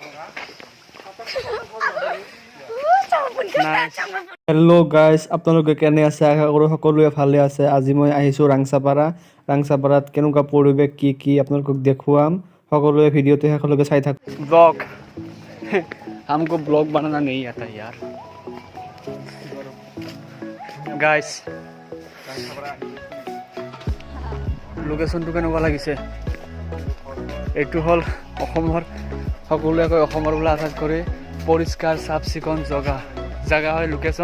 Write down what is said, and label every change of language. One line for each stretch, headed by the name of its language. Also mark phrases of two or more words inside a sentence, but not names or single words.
English: Hello guys,
Assamese: আপোনালোকে কেনে আছে? আশা কৰোঁ সকলোৱে ভালে আছে। আজি মই আহিছোঁ ৰাংচাপাৰাত কেনেকুৱা পৰিৱেশ কি আপোনালোকক দেখুৱাম। সকলোৱে ভিডিঅ'টো শেষলৈকে চাই থাকক। ব্লগ
Hindi: हमको ब्लॉग बनाना नहीं आता यार
Assamese: গাইজ। লোকেশ্যনটো কেনেকুৱা লাগিছে? এইটো হ'ল অসমৰ, সকলোৱে কয় অসমৰ বোলে আটাইতকৈ পৰিষ্কাৰ চাফ চিকুণ জেগা হয় লোকেশ্যন।